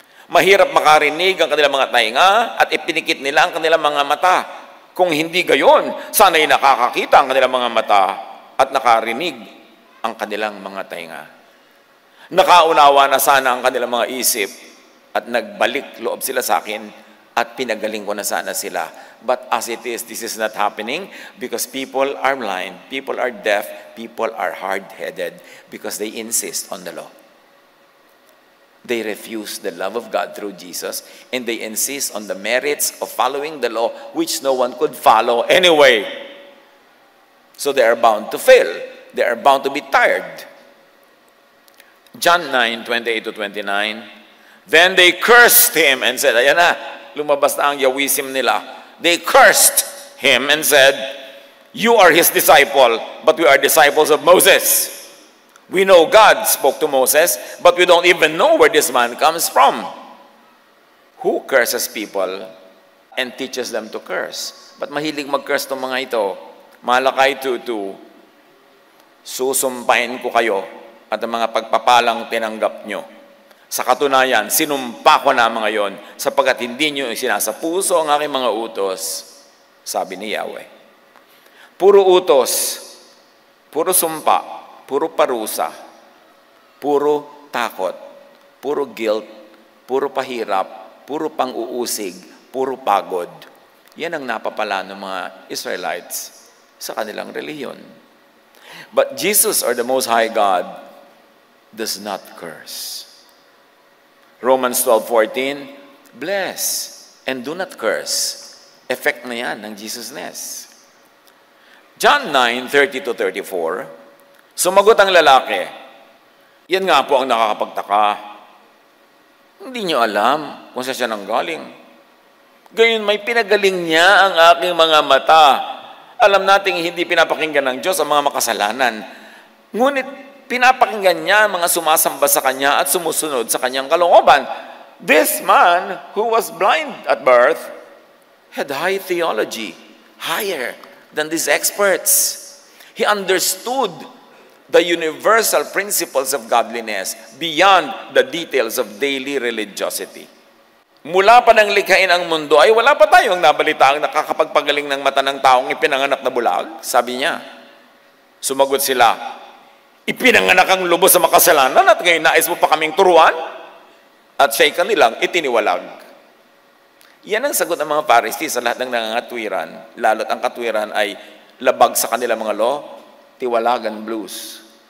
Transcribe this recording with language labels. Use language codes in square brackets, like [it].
[tl] Mahirap makarinig ang kanilang mga tainga at ipinikit nila ang kanilang mga mata. Kung hindi gayon, sana'y nakakakita ang kanilang mga mata at nakarinig ang kanilang mga tainga. Nakaunawa na sana ang kanilang mga isip at nagbalik loob sila sa akin at pinagaling ko na sana sila. [en] But as it is, this is not happening because people are blind, people are deaf, people are hard-headed because they insist on the law. They refuse the love of God through Jesus, and they insist on the merits of following the law, which no one could follow anyway. So they are bound to fail. They are bound to be tired. John 9:28-29, then they cursed him and said, [tl] ayan na, lumabas na ang yawisim nila. [en] They cursed him and said, you are his disciple, but we are disciples of Moses. We know God spoke to Moses, but we don't even know where this man comes from. Who curses people and teaches them to curse? [tl] Ba't mahilig mag-curse itong mga ito? Malakay 2:2, susumpahin ko kayo at ang mga pagpapalang tinanggap nyo. Sa katunayan, sinumpa ko na mga yon, sapagkat hindi nyo isinasapuso ang aking mga utos, sabi ni Yahweh. Puro utos, puro sumpa, puro parusa, puro takot, puro guilt, puro pahirap, puro pang-uusig, puro pagod. Yan ang napapala ng mga Israelites sa kanilang relihiyon. [en] But Jesus, or the Most High God, does not curse. Romans 12:14, bless and do not curse. [tl] Effect na yan ng Jesusness. John 9:30-34, sumagot ang lalaki, yan nga po ang nakakapagtaka. Hindi niyo alam kung saan siya nanggaling. Gayon may pinagaling niya ang aking mga mata. Alam nating hindi pinapakinggan ng Diyos ang mga makasalanan. Ngunit pinapakinggan niya ang mga sumasamba sa Kanya at sumusunod sa Kanyang kalooban. [en] This man who was blind at birth had high theology, higher than these experts. He understood the universal principles of godliness beyond the details of daily religiosity. [tl] Mula pa nang likhain ang mundo ay wala pa tayong nabalitaang nakakapagpagaling ng mata ng taong ipinanganak na bulag. Sabi niya, sumagot sila, ipinanganak ang lubos sa makasalanan at ngayon nais mo pa kaming turuan? At siya'y kanilang itiniwalag. Yan ang sagot ng mga Pharisee sa lahat ng nangangatwiran, lalo't ang katwiran ay labag sa kanilang mga law, tiwalagan blues.